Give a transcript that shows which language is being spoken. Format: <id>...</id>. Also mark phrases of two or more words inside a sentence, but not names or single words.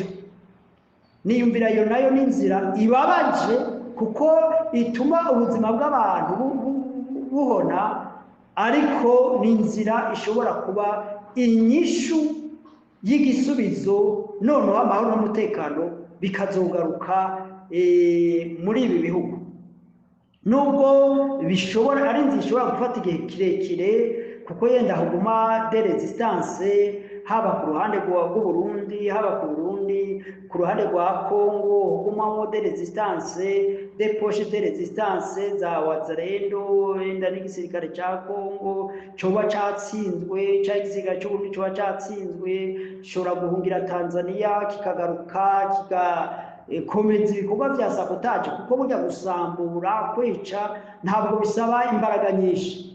<rn>Niyumvira yo nayo n'inzira ibabaje, kuko ituma ubuzima bw'abantu buhona, ariko n'inzira ishobora kuba inyishu y'igisubizo noneho amahoro n'umutekano bikazogaruka muri ibi bihugu, nubwo bishobora ari inzira ishobora gufata igihe kirekire, kuko yenda haguma</rn> <fr>de resistance</fr> <rn>haba ku ruhande rw'u Burundi, haba ku Burundi, ku ruhande rwa Congo hagumamo</rn> <fr>de resistance, de poche de resistance</fr> <rn>za wazalendo, yenda n'igisirikare cya Congo coba catsinzwe, cya igisirikare cy'u Burundi coba catsinzwe, gishobora guhungira Tanzania kikagaruka komeza ibikorwa bya sabotage, kuko burya gusambura, kwica ntabwo bisaba imbaraga nyinshi.</rn>